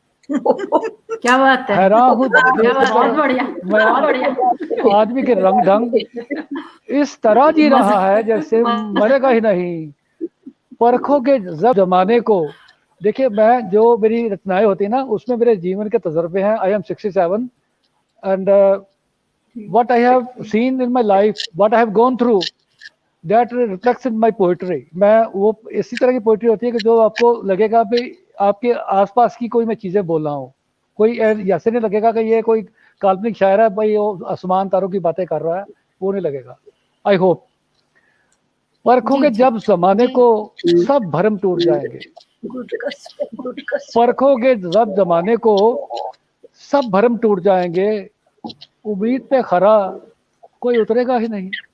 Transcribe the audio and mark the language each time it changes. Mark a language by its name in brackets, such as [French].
[Hindi] क्या बात है? हैरान हूं बहुत बढ़िया, बहुत बढ़िया। आदमी के रंग ढंग इस तरह जी रहा है जैसे मरेगा ही नहीं। परखोगे जब जमाने को, देखिए मैं जो मेरी रचनाएं होती है ना उसमें मेरे जीवन के तजर्बे हैं। [English] I am 67 and what I have seen in my life, what I have gone through, that reflects in my poetry. [Hindi] मैं वो इसी तरह की पोइट्री होती है कि जो आपको लगेगा भी आपके आसपास की कोई मैं चीजें बोल रहा हूँ, कोई ऐसे नहीं लगेगा कि ये कोई काल्पनिक शायर है भाई वो आसमान तारों की बातें कर रहा है, वो नहीं लगेगा। [English] I hope. [Hindi] परखोगे जब जमाने को सब भरम टूट जाएंगे, परखोगे जब जमाने को सब भरम टूट जाएंगे, उम्मीद पे खरा कोई उतरेगा ही नहीं।